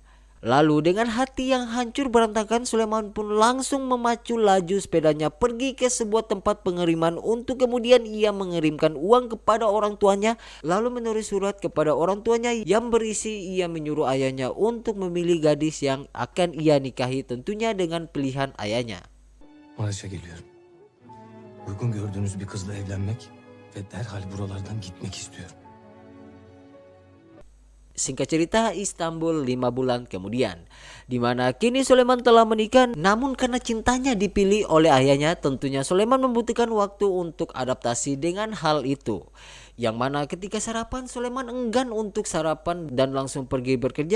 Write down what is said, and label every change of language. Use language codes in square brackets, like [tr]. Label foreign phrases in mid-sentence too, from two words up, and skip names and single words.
[id] Lalu dengan hati yang hancur berantakan, Sulaiman pun langsung memacu laju sepedanya pergi ke sebuah tempat pengiriman untuk kemudian ia mengirimkan uang kepada orang tuanya, lalu menulis surat kepada orang tuanya yang berisi ia menyuruh ayahnya untuk memilih gadis yang akan ia nikahi, tentunya dengan pilihan ayahnya. [tr] Maraş'a geliyorum. Uygun gördüğünüz bir kızla evlenmek ve derhal buralardan gitmek istiyorum. [id] Singkat cerita, Istanbul 5 bulan kemudian, dimana kini Sulaiman telah menikah. Namun karena cintanya dipilih oleh ayahnya, tentunya Sulaiman membutuhkan waktu untuk adaptasi dengan hal itu. Yang mana ketika sarapan Sulaiman enggan untuk sarapan dan langsung pergi bekerja.